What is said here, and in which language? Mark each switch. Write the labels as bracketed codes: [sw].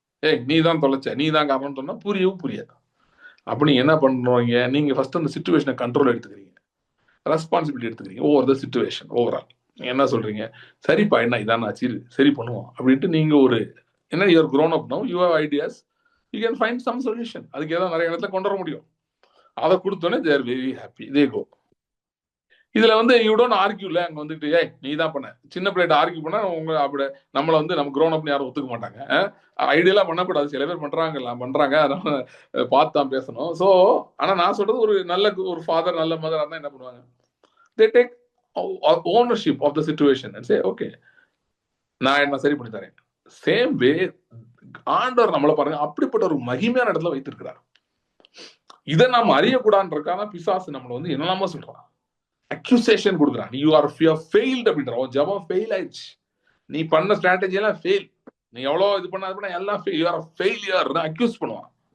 [ta] ஏய் நீ தான் தொலைச்ச, நீ தான் காரணம்னு சொன்னா புரியவும் புரியாது. அப்படி நீங்க என்ன பண்றீங்க? நீங்க ஃபர்ஸ்ட் அந்த சிச்சுவேஷனை கண்ட்ரோல் எடுத்துக்கிறீங்க, ரெஸ்பான்சிபிலிட்டி எடுத்துக்கிறீங்க ஓவர் த சிச்சுவேஷன் ஓவரால். நீங்க என்ன சொல்றீங்க? சரிப்பா, என்ன இதான் ஆச்சு, சரி பண்ணுவோம் அப்படின்ட்டு நீங்க ஒரு என்ன, [en] You are grown up now, you have ideas, you can find some solution. [ta] அதுக்கு ஏதாவது நிறைய இடத்துல கொண்டு வர முடியும். அதை கொடுத்தோன்னே [en] they are very happy, they go. [ta] இதுல வந்து யூ டோன்ட் ஆர்கியூல, அங்க வந்துட்டு ஏய் நீ தான் பண்ண, சின்ன பிள்ளைகிட்ட ஆர்கியூ பண்ணா உங்க அப்படி நம்மள வந்து நம்ம grown up யாரும் ஒத்துக்க மாட்டாங்க. ஐடியலா பண்ணக்கூடாது, சில பேர் பண்றாங்க, அதனால பார்த்து தான் பேசணும். ஸோ ஆனா நான் சொல்றது, ஒரு ஃபாதர் நல்ல மதரா இருந்தா என்ன பண்ணுவாங்க? [en] they take ownership of the situation and say okay, [ta] நான் என்ன சரி பண்ணி தரேன். சேம் வே ஆண்டவர் நம்மளை பாருங்க அப்படிப்பட்ட ஒரு மகிமையான இடத்துல வைத்திருக்கிறார். இதை நாம் அறியக்கூடாதுன்றதுக்காக பிசாசு நம்மளை வந்து என்னெல்லாமோ சொல்றான், அக்யூசேஷன் கொடுக்குறான். யூ ஆர் ஃபெயில்ட் அப்படின்ற, ஜபம் ஃபெயில் ஆயிடுச்சு, நீ பண்ண ஸ்ட்ராட்டஜி எல்லாம் ஃபெயில், நீ எவ்வளவு இது பண்ண எல்லாம் யூ ஆர் ஃபெயிலியர் அக்யூஸ் பண்ணுவான்.